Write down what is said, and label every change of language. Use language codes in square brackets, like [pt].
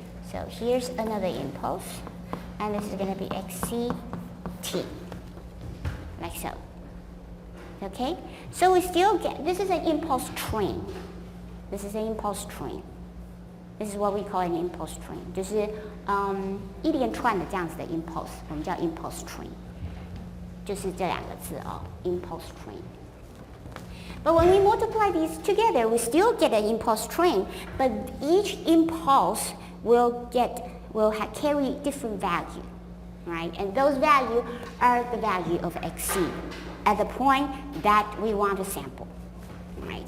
[en] So here's another impulse, and this is going to be xct, like so. Okay? So we still get, this is an impulse train. This is an impulse train. This is what we call an impulse train. [zh] 就是一连串的这样子的 impulse， 我们叫 impulse train， 就是这两个字哦 ，impulse train. [en] But when we multiply these together, we still get an impulse train, but each impulse will carry different value, right? And those values are the value of xc at the point that we want to sample, right?